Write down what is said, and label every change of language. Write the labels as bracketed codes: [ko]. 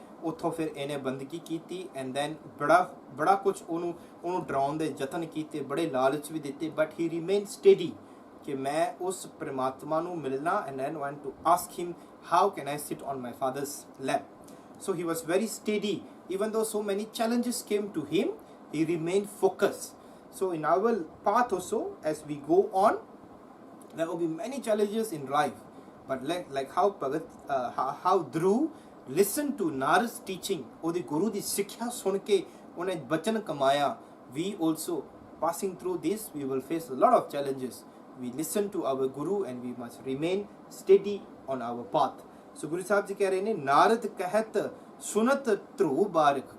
[pa] ਉੱਥੋਂ ਫਿਰ ਇਹਨੇ ਬੰਦਗੀ ਕੀਤੀ। ਐਂਡ ਦੈਨ ਬੜਾ ਕੁਝ ਉਹਨੂੰ ਡਰਾਉਣ ਦੇ ਯਤਨ ਕੀਤੇ, ਬੜੇ ਲਾਲਚ ਵੀ ਦਿੱਤੇ, [en] but he remain steady [pa] ਕਿ ਮੈਂ ਉਸ ਪਰਮਾਤਮਾ ਨੂੰ ਮਿਲਣਾ। [en] And then want to ask him how can I sit on my father's lap. So he was very steady. Even though so many challenges came to him, he remained focused. So in our path also, as we go on, there will be many challenges in life. But like how Dhruv listened to Narad's teaching, [pa] ਉਹਦੇ ਗੁਰੂ ਦੀ ਸਿੱਖਿਆ ਸੁਣ ਕੇ ਉਹਨੇ ਬਚਨ ਕਮਾਇਆ। [en] We also passing through this, we will face a lot of challenges. We listen to our Guru and we must remain steady on our path. [pa] ਸੋ ਗੁਰੂ ਸਾਹਿਬ ਜੀ ਕਹਿ ਰਹੇ ਨੇ ਨਾਰਦ ਕਹਿਤ ਸੁਨਤ ਧਰੂ ਬਾਰਕ।